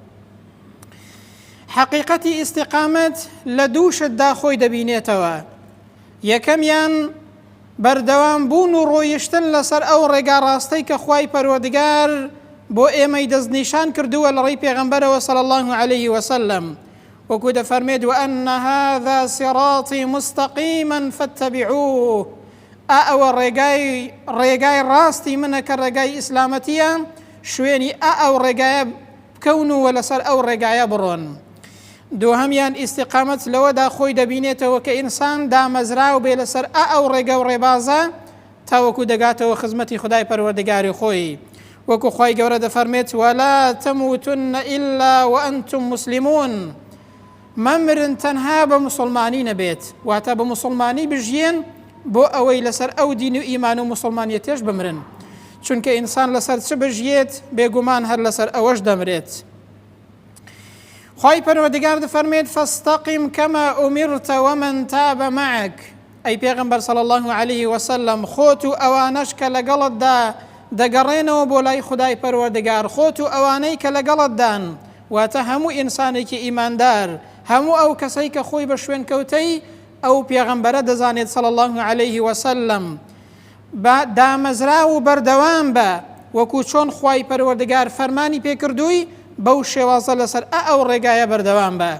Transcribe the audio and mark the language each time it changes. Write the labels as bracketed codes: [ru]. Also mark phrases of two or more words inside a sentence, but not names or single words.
[ckb] حقیقەتی ئیستیقامەت لە دوو شتدا خۆی دەبینێتەوە. یەکەمیان بەردەوام بوون و ڕۆیشتن لەسەر ئەو ڕێگا ڕاستەی کە خوای پەروەردگار بۆ ئێمەی دەستنیشان کردووە لە ڕێی پێغەمبەرەوە [ar] صلی الله عليه وسلم، [ckb] وەکو دەفەرمێت: [ar] وأن هذا صراطي مستقيما فاتبعوه. [ckb] ئەوە ڕێگای ڕاستی منە کە ڕێگای ئیسلامەتیە، شوێنی ئەو ڕێگایە بکەون و لەسەر ئەو ڕێگایە بڕۆن. دووهەمیان ئیستیقامەت لەوەدا خۆی دەبینێتەوە کە ئینسان دامەزراو بێ لەسەر ئەو ڕێگە و ڕێبازە تاوەکو دەگاتەوە خزمەتی خودای پەروەردگاری خۆی، وەکو خوای گەورە دەفەرمێت: [ar] ولا تموتن إلا وأنتم مسلمون. [ckb] مەمرن تەنها بە مسلمانی نەبێت، واتە بە مسلمانی بژیێن بۆ ئەوەی لەسەر ئەو دین و ئیمان و مسلمانیەتێش بمرن، چونکە ئینسان لەسەر چ بژیێت بێگومان هەر لەسەر ئەوەش دەمرێت. خوای پەروەردگار دەفەرمێت: [ar] فاستقم كما أمرت ومن تاب معك. [ckb] ئەی پێغەمبەر [ar] صلی الله عليه وسلم، [ckb] خۆت و ئەوانەش کە لەگەڵتدا دەگەڕێنەوە بۆ لای خودای پەروەردگار، خۆت و ئەوانەی کە لەگەڵتدان، واتە هەموو ئینسانێکی ئیماندار، هەموو ئەو کەسەی کە خۆی بە شوێن کەوتەی ئەو پێغەمبەرە دەزانێت [ar] صلی الله عليه وسلم، [ckb] دامەزرا و بەردەوام بە وەکو چۆن خوای پەروەردگار فەرمانی پێکردووی بەو شێوازە لەسەر ئەو ڕێگایە بەردەوام بە.